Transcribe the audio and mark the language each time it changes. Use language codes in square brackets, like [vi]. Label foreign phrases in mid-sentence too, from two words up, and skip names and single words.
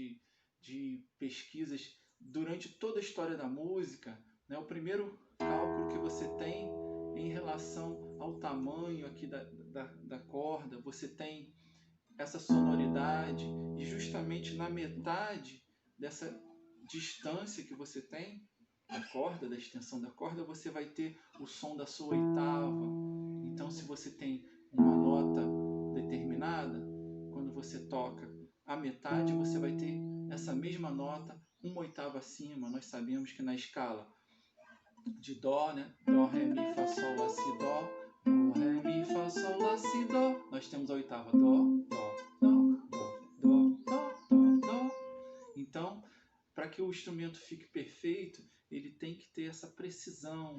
[pt] de pesquisas durante toda a história da música, né, o primeiro cálculo que você tem em relação ao tamanho aqui da corda, você tem essa sonoridade, e justamente na metade dessa distância que você tem da corda, da extensão da corda, você vai ter o som da sua oitava. Então, se você tem uma nota determinada, quando você toca a metade, você vai ter essa mesma nota uma oitava acima. Nós sabemos que na escala de Dó, né? Dó, Ré, Mi, Fá, Sol, Lá, Si, Dó. Dó, Ré, Mi, Fá, Sol, Lá, Si, Dó. Nós temos a oitava Dó, Dó, Dó, Dó, Dó, Dó, Dó, Dó. Então, para que o instrumento fique perfeito, ele tem que ter essa precisão.